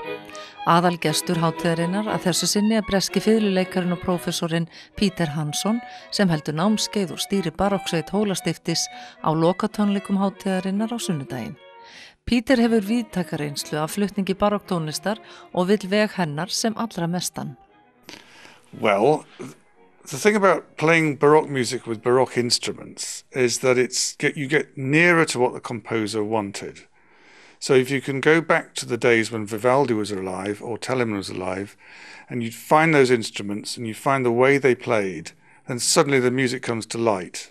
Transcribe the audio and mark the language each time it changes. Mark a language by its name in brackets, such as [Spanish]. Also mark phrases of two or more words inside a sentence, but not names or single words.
[Icelandic] Aðalgestur hátíðarinnar að þessu sinni breski fiðluleikarinn og prófessorinn Peter Hansson sem heldur námskeið og stýri barokksveit Hólastiftis á lokatónleikum hátíðarinnar á sunnudaginn. Peter hefur víðtæka reynslu af flutningi barokktónlistar og vill veg hennar sem allra mestan. [English] Well, the thing about playing Baroque music with Baroque instruments is that you get nearer to what the composer wanted. So if you can go back to the days when Vivaldi was alive or Telemann was alive, and you find those instruments and you find the way they played, then suddenly the music comes to light.